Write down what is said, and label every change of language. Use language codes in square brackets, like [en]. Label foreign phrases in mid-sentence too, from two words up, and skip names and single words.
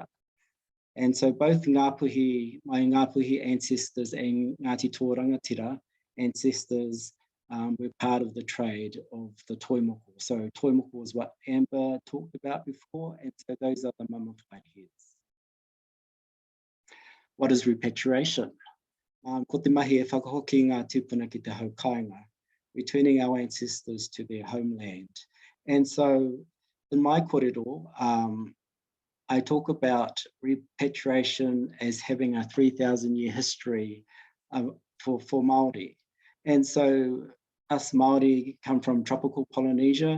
[en] And so both Ngāpuhi, my Ngāpuhi ancestors and Ngāti Tōrangatira ancestors were part of the trade of the toimoko. So toimoko is what Amber talked about before, and so those are the mummified heads. What is repatriation? [mi] Ko te mahi e whakahoki ngā tūpuna ki te haukainga, [en] returning our ancestors to their homeland. And so in my kōrero, I talk about repatriation as having a 3,000-year history for Māori. And so us Māori come from tropical Polynesia.